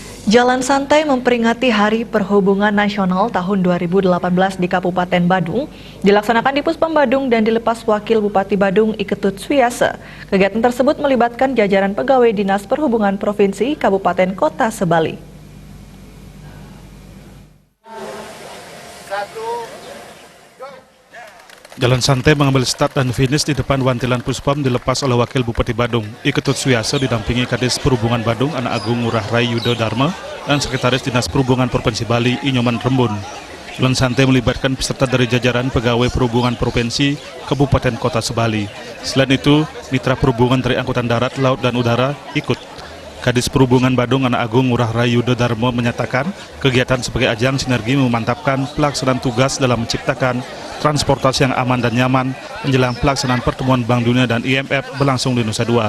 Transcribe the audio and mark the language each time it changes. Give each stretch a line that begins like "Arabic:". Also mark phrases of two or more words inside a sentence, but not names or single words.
Indonesian: Jalan santai memperingati Hari Perhubungan Nasional tahun 2018 di Kabupaten Badung dilaksanakan di Puspom Badung dan dilepas Wakil Bupati Badung Iketut Swiasa. Kegiatan tersebut melibatkan jajaran pegawai Dinas Perhubungan Provinsi, Kabupaten, Kota sebali. Jalan santai mengambil start dan finish di depan wantilan Puspom dilepas oleh Wakil Bupati Badung Iketut Swiasa didampingi Kadis Perhubungan Badung Anak Agung Ngurah Rai Yudo Dharma dan Sekretaris Dinas Perhubungan Provinsi Bali Inyoman Rembun. Jalan santai melibatkan peserta dari jajaran pegawai perhubungan provinsi, kabupaten, kota sebali. Selain itu, mitra perhubungan dari angkutan darat, laut, dan udara ikut. Kadis Perhubungan Badung Anak Agung Ngurah Rai Yudo Dharma menyatakan kegiatan sebagai ajang sinergi memantapkan pelaksanaan tugas dalam menciptakan transportasi yang aman dan nyaman menjelang pelaksanaan pertemuan Bank Dunia dan IMF berlangsung di Nusa Dua.